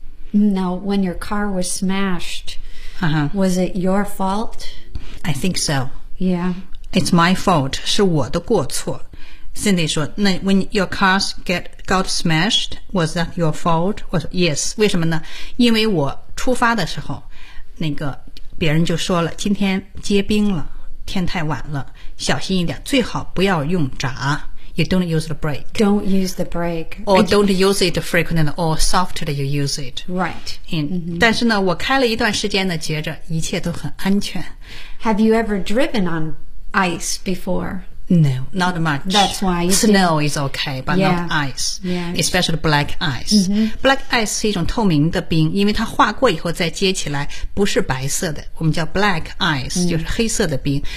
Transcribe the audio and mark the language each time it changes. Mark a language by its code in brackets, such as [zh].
[en] Now, when your car was smashed,、uh-huh. was it your fault? I think so. Yeah. It's my fault. [zh] 是我的过错。 [en] Cindy [zh] 说那 [en] When your cars got smashed, was that your fault? [zh] 我说 Yes. 为什么呢？因为我出发的时候，那个别人就说了，今天结冰了，天太晚了，小心一点，最好不要用闸。 [en] You don't use the brake. Don't use the brake. Or don't use it frequently or softer than you use it. Right. And,、mm-hmm. [zh] 但是呢，我开了一段时间呢，觉着一切都很安全。 [en] Have you ever driven on ice before? No, not much. That's why. Snow is okay, but、 yeah. not ice. Yeah. Especially black ice.、 Mm-hmm. [zh] Black ice 是一种透明的冰，因为它化过以后再接起来不是白色的，我们叫 black ice、mm. 就是黑色的冰。